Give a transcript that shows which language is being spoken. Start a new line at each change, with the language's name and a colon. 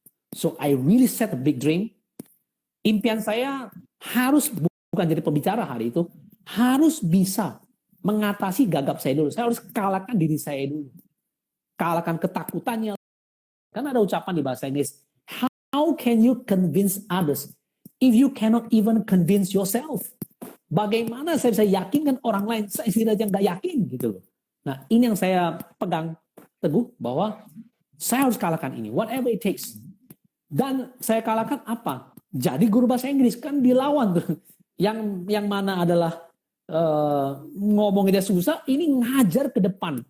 English: So I really set a big dream.
Indonesian: Impian saya harus bukan jadi pembicara hari itu. Harus bisa mengatasi gagap saya dulu. Saya harus kalahkan diri saya dulu. Kalahkan ketakutannya. Kan ada ucapan di bahasa Inggris.
English: How can you convince others if you cannot even convince yourself?
Indonesian: Bagaimana saya bisa yakinkan orang lain? Saya sendiri aja nggak yakin gitu loh. Nah ini yang saya pegang teguh bahwa saya harus kalahkan ini.
English: Whatever it takes.
Indonesian: Dan saya kalahkan apa? Jadi guru bahasa Inggris kan dilawan tuh. Yang mana adalah ngomongnya susah, ini ngajar ke depan.